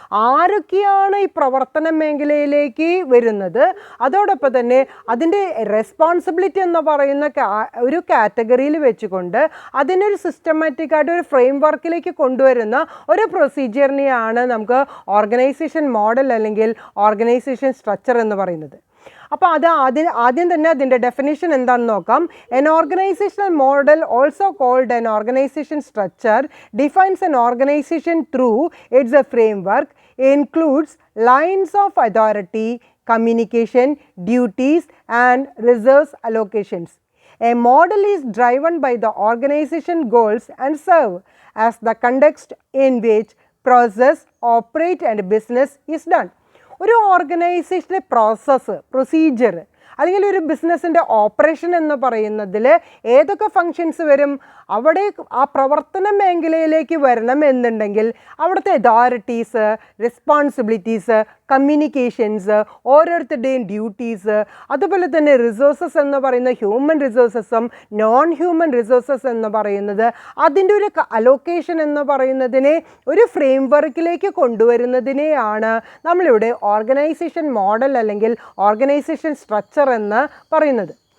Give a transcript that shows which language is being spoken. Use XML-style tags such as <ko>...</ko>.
<ml>ആരൊക്കെയാണ് ഈ പ്രവർത്തന മേഖലയിലേക്ക് വരുന്നത്, അതോടൊപ്പം തന്നെ അതിൻ്റെ റെസ്പോൺസിബിലിറ്റി എന്ന് പറയുന്ന ഒരു കാറ്റഗറിയിൽ വെച്ചുകൊണ്ട് അതിനൊരു സിസ്റ്റമാറ്റിക്കായിട്ട് ഒരു ഫ്രെയിം വർക്കിലേക്ക് കൊണ്ടുവരുന്ന ഒരു പ്രൊസീജിയറിനെയാണ് നമുക്ക് ഓർഗനൈസേഷൻ മോഡൽ അല്ലെങ്കിൽ ഓർഗനൈസേഷൻ സ്ട്രക്ചർ എന്ന് പറയുന്നത്. അപ്പോൾ ആദ്യം തന്നെ അതിൻ്റെ ഡെഫിനിഷൻ എന്താണെന്ന് നോക്കാം.</ml> <en>An organizational model, also called an organization structure, defines an organization through its framework, includes lines of authority, communication, duties and resource allocations. A model is driven by the organization goals and serve as the context in which process, operate and business is done.</en> <ml>ഒരു ഓർഗനൈസേഷൻ്റെ procedure അല്ലെങ്കിൽ ഒരു ബിസിനസ്സിൻ്റെ operation എന്ന് പറയുന്നതിൽ ഏതൊക്കെ functions വരും? അവിടെ ആ പ്രവർത്തന മേഖലയിലേക്ക് വരണം എന്നുണ്ടെങ്കിൽ അവിടുത്തെ അതോറിറ്റീസ്, റെസ്പോൺസിബിലിറ്റീസ്, കമ്മ്യൂണിക്കേഷൻസ്, ഓരോരുത്തരുടെയും ഡ്യൂട്ടീസ്, അതുപോലെ തന്നെ റിസോഴ്സസ് എന്ന് പറയുന്ന ഹ്യൂമൻ റിസോഴ്സസും നോൺ ഹ്യൂമൻ റിസോഴ്സസ് എന്ന് പറയുന്നത് അതിൻ്റെ ഒരു അലോക്കേഷൻ എന്ന് പറയുന്നതിനെ ഒരു ഫ്രെയിം വർക്കിലേക്ക് കൊണ്ടുവരുന്നതിനെയാണ് നമ്മളിവിടെ ഓർഗനൈസേഷൻ മോഡൽ അല്ലെങ്കിൽ ഓർഗനൈസേഷൻ സ്ട്രക്ചർ എന്ന് പറയുന്നത്.</ml>